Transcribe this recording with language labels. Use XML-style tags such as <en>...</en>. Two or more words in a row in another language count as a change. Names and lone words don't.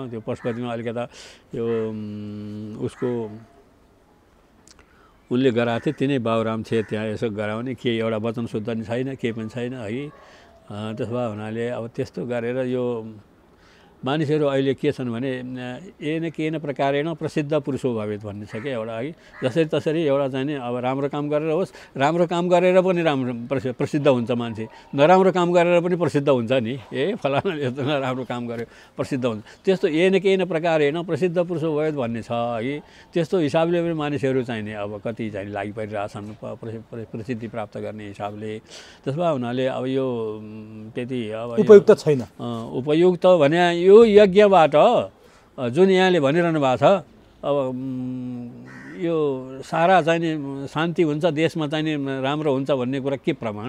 <ne>त्यो पशुपतिमा अलिकता यो उसको उनले गराएको थियो तिनै बाबुराम छे त्यहाँ यसो गराउने, के एउटा वचन शुद्ध नि छैन, केही पनि छैन है। त्यसो भए हुनाले अब त्यस्तो गरेर यो मानिसहरू अहिले के छन् भने</ne> <sa>केन प्रकारेण प्रसिद्ध पुरुषो भवेत्</sa> <ne>भन्ने छ क्या एउटा है। जसरी तसरी एउटा चाहिँ अब राम्रो काम गरेर होस्, राम्रो काम गरेर पनि राम्रो प्रसिद्ध हुन्छ मान्छे, नराम्रो काम गरेर पनि प्रसिद्ध हुन्छ नि। फलानाले यस्तो नराम्रो काम गर्यो प्रसिद्ध हुन्छ, त्यस्तो</ne> <sa>केन प्रकारेण प्रसिद्ध पुरुषो भवेत्</sa> <ne>भन्ने छ है। त्यस्तो हिसाबले पनि मानिसहरू चाहिने अब कति चाहिँ लागि परिरहेछन् प्रसिद्धि प्राप्त गर्ने हिसाबले। त्यसो भए हुनाले अब यो त्यति अब उपयुक्त छैन। उपयुक्त भने यो यज्ञबाट जुन यहाँले भनिरहनु भएको छ अब यो सारा चाहिने शान्ति हुन्छ, देशमा चाहिने राम्रो हुन्छ भन्ने कुरा के प्रमाण?</ne>